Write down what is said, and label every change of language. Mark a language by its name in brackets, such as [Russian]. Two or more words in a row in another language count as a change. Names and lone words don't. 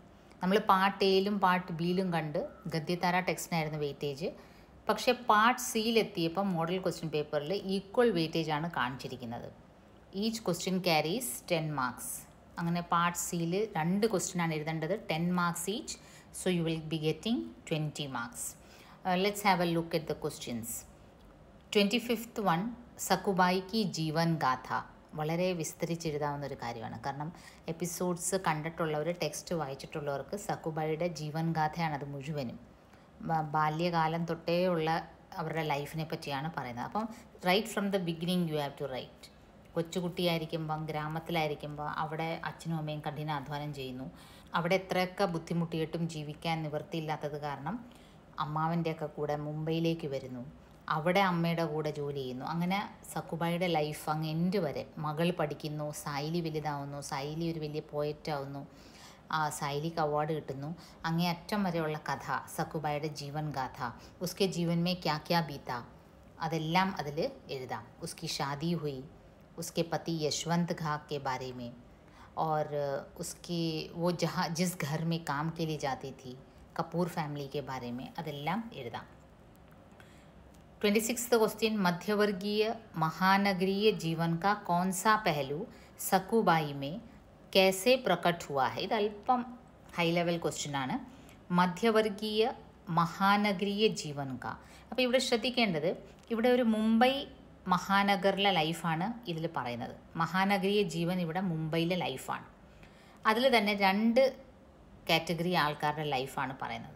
[Malayalam] നമ്മൾ പാർട്ട് എയിലും പാർട്ട് ബിയിലും കണ്ട് ഗദ്യതാര ടെക്സ്റ്റിനായിരുന്നു വെയിറ്റേജ്. പക്ഷേ പാർട്ട് സിയിലെത്തിയപ്പോൾ [English] model question paper equal weightage [Malayalam] ആണ് കാണിച്ചിരിക്കുന്നത്. [English] each question carries 10 marks. [Malayalam] അങ്ങനെ പാർട്ട് സിയിൽ 2 ക്വസ്റ്റ്യനാണ് എഴുതേണ്ടത്, 10 [English] marks each. so you will be getting 20 marks. let's have a look at the questions. 25th one, [Hindi] सकुबाई की जीवन गाथा. [Malayalam] വളരെ വിസ്തരിച്ചെഴുതാവുന്ന ഒരു കാര്യമാണ്. കാരണം എപ്പിസോഡ്സ് കണ്ടിട്ടുള്ളവർ, ടെക്സ്റ്റ് വായിച്ചിട്ടുള്ളവർക്ക് സക്കുബായിയുടെ ജീവൻ ഗാഥയാണത് മുഴുവനും. ബാല്യകാലം തൊട്ടേ ഉള്ള അവരുടെ ലൈഫിനെ പറ്റിയാണ് പറയുന്നത്. [English] അപ്പം right from the beginning you have to write. [Malayalam] കൊച്ചുകുട്ടിയായിരിക്കുമ്പം, ഗ്രാമത്തിലായിരിക്കുമ്പോൾ അവിടെ അച്ഛനും അമ്മയും കഠിനാധ്വാനം ചെയ്യുന്നു. അവിടെ എത്രയൊക്കെ ബുദ്ധിമുട്ടിയിട്ടും ജീവിക്കാൻ നിവൃത്തിയില്ലാത്തത് കാരണം അമ്മാവൻ്റെയൊക്കെ കൂടെ മുംബൈയിലേക്ക് വരുന്നു. അവിടെ അമ്മയുടെ കൂടെ ജോലി ചെയ്യുന്നു. അങ്ങനെ സക്കുബായിയുടെ ലൈഫ് അങ്ങ് എൻഡ് വരെ. മകൾ പഠിക്കുന്നു, സായിലി വലുതാവുന്നു, സായിലി ഒരു വലിയ പോയറ്റാവുന്നു, സായിലിക്ക് അവാർഡ് കിട്ടുന്നു. അങ്ങേ അറ്റം വരെയുള്ള കഥ സക്കുബായിയുടെ ജീവൻ ഗാഥ. [Hindi] उसके जीवन में क्या क्या बीता, [Malayalam] അതെല്ലാം അതിൽ എഴുതാം. [Hindi] उसकी शादी हुई, उसके पति यशवंत घा के बारे में, और उसकी वो जहाँ जिस घर में काम के लिए जाती थी, कपूर फैमिली के बारे में, [Malayalam] അതെല്ലാം എഴുതാം. [Hindi] 26th क्वेश्चन, मध्यवर्गीय महानगरीय जीवन का कौन सा पहलू सकुबाई में कैसे प्रकट हुआ है? [Malayalam] ഇത് അല്പം [English] high level question [Malayalam] ആണ്. [Hindi] मध्यवर्गीय महानगरीय जीवन का. [Malayalam] അപ്പോൾ ഇവിടെ ശ്രദ്ധിക്കേണ്ടത്, ഇവിടെ ഒരു മുംബൈ മഹാനഗറിലെ ലൈഫാണ് ഇതിൽ പറയുന്നത്. [Hindi] महानगरीय जीवन [Malayalam] ഇവിടെ മുംബൈയിലെ ലൈഫാണ്. അതിൽ തന്നെ 2 കാറ്റഗറി ആൾക്കാരുടെ ലൈഫാണ് പറയുന്നത്.